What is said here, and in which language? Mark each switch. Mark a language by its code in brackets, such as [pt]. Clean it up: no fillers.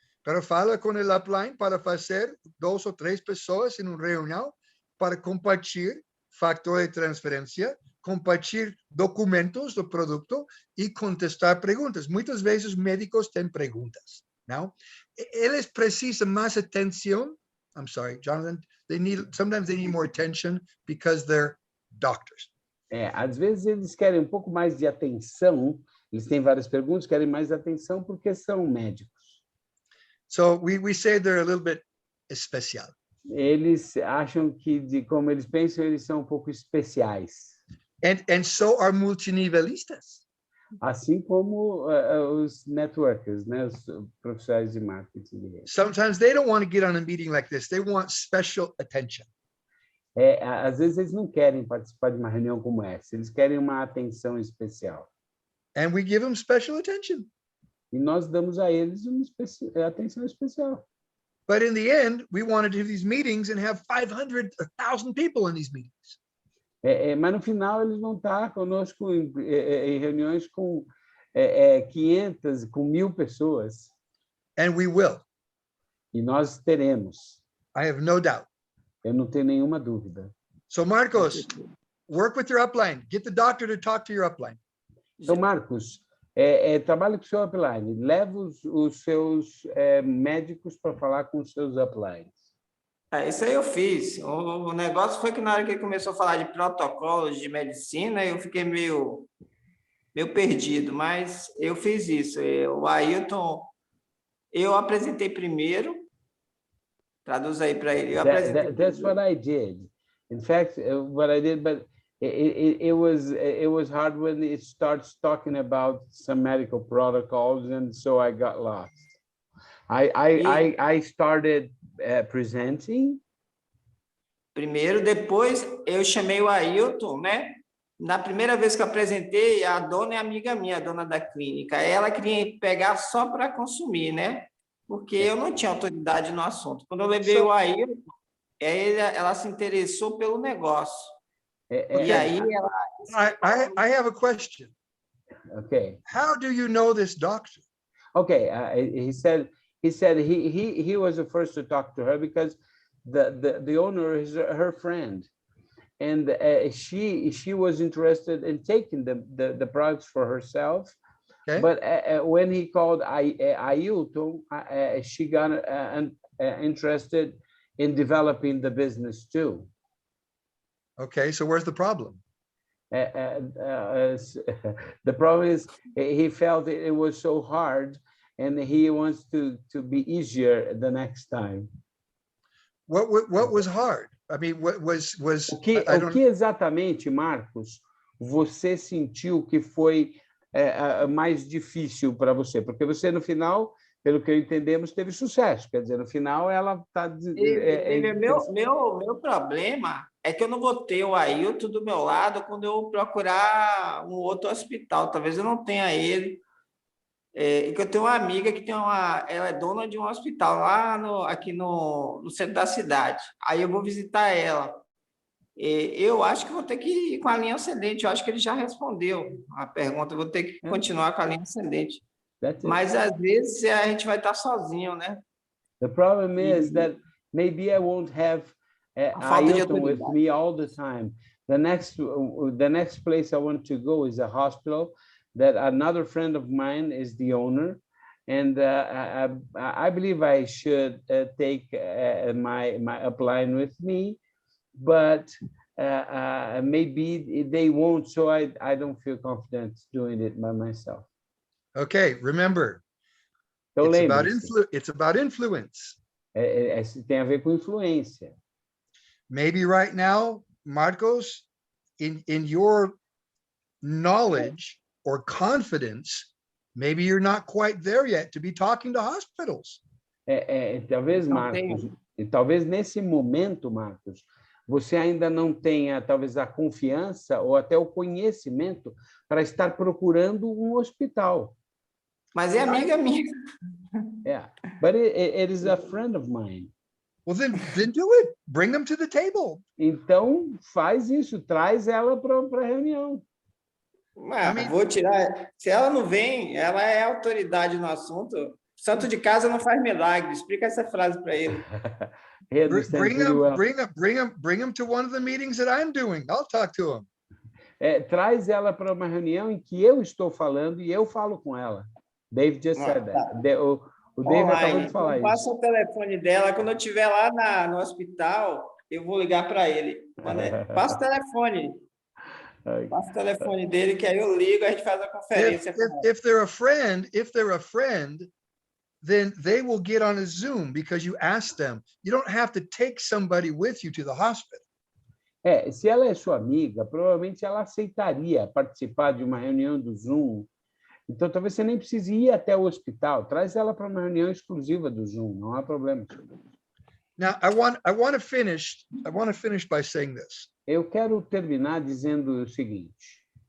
[pt] Pero fala com o upline para fazer 2 ou 3 pessoas em uma reunião para compartilhar fator de transferência, compartilhar documentos do produto e contestar perguntas. Muitas vezes médicos têm perguntas, não? Eles precisam mais atenção. [en] I'm sorry, Jonathan. Sometimes they need more attention because they're doctors. [pt] Às vezes eles querem um pouco mais de atenção, eles têm várias perguntas, querem mais atenção porque são médicos. [en] So we say they're a little bit especial. [pt] Eles acham que, como eles pensam, eles são um pouco especiais. [en] And so are multinivelistas. [pt] Assim como os networkers, né? Os profissionais de marketing de rede. [en] Sometimes they don't want to get on a meeting like this. They want special attention. [pt] Às vezes eles não querem participar de uma reunião como essa, eles querem uma atenção especial. [en] And we give them special attention. [pt] E nós damos a eles uma atenção especial. [en] But in the end, we want to do these meetings and have 500 or 1,000 people in these meetings. [pt] Mas no final eles vão estar conosco em reuniões com 500, com 1.000 pessoas. [en] And we will. [pt] E nós teremos. [en] I have no doubt. [pt] Eu não tenho nenhuma dúvida. [en] So Marcos, work with your upline. Get the doctor to talk to your upline. [pt] Então, Marcos, trabalhe com o seu upline. Leve os seus médicos para falar com os seus uplines. Isso aí eu fiz. O negócio foi que na hora que ele começou a falar de protocolos de medicina, eu fiquei meio perdido, mas eu fiz isso. O Ailton, eu apresentei primeiro. Traduz aí para ele. [en] That's what I did. In fact, what I did, but it was hard when it starts talking about some medical protocols, and so I got lost. I started presenting. [pt] Primeiro, depois eu chamei o Ailton, né? Na primeira vez que eu apresentei, a dona é amiga minha, a dona da clínica. Ela queria pegar só para consumir, né? Porque eu não tinha autoridade no assunto. Quando eu levei o Ailton, ela se interessou pelo negócio. E aí ela... [en] I have a question. Okay. How do you know this doctor? Okay, he said he was the first to talk to her because the owner is her friend, and she was interested in taking the products for herself. Okay. But when he called Ailton, she got interested in developing the business too. Okay, so where's the problem? The problem is he felt it was so hard, and he wants to be easier the next time. What was hard? I mean, what was [pt] o que exatamente, Marcos, você sentiu que foi mais difícil para você? Porque você, no final, pelo que entendemos, teve sucesso. Quer dizer, no final, ela está... Meu problema é que eu não vou ter o Ailton do meu lado quando eu procurar um outro hospital. Talvez eu não tenha ele. E que eu tenho uma amiga que ela é dona de um hospital lá aqui no centro da cidade. Aí eu vou visitar ela. Eu acho que vou ter que ir com a linha ascendente. Eu acho que ele já respondeu a pergunta. Eu vou ter que continuar com a linha ascendente. Mas às vezes a gente vai estar sozinho, né? [en] The problem is that maybe I won't have Ailton with me all the time. The next place I want to go is a hospital that another friend of mine is the owner, and I believe I should take my upline with me, but maybe they won't, so I don't feel confident doing it by myself. Okay, remember, it's about influence. [pt] Tem a ver com influência. [en] Maybe right now, Marcos, in your knowledge or confidence, maybe you're not quite there yet to be talking to hospitals. [pt] Talvez, Marcos, talvez nesse momento, Marcos, você ainda não tenha talvez a confiança ou até o conhecimento para estar procurando um hospital. Mas é amiga minha. [en] Yeah, but it is a friend of mine. Well, then do it. Bring them to the table. [pt] Então, faz isso, traz ela para a reunião. Vou tirar. Se ela não vem, ela é autoridade no assunto. Santo de casa não faz milagre. Explica essa frase para ele. [en] He understands really well. Bring him to one of the meetings that I'm doing. I'll talk to him. [pt] Traz ela para uma reunião em que eu estou falando e eu falo com ela. [en] Dave just said that. [pt] O Dave acabou de falar isso. Passa o telefone dela. Quando eu estiver lá no hospital, eu vou ligar para ele. Passa o telefone. Passa o telefone dele, que aí eu ligo, a gente faz a conferência. [en] If they're a friend, then they will get on a Zoom because you asked them. You don't have to take somebody with you to the hospital. [pt] Se ela é sua amiga, provavelmente ela aceitaria participar de uma reunião do Zoom. Então, talvez você nem precise ir até o hospital. Traz ela para uma reunião exclusiva do Zoom. Não há problema. [en] Now, I want to finish by saying this. [pt] Eu quero terminar dizendo o seguinte.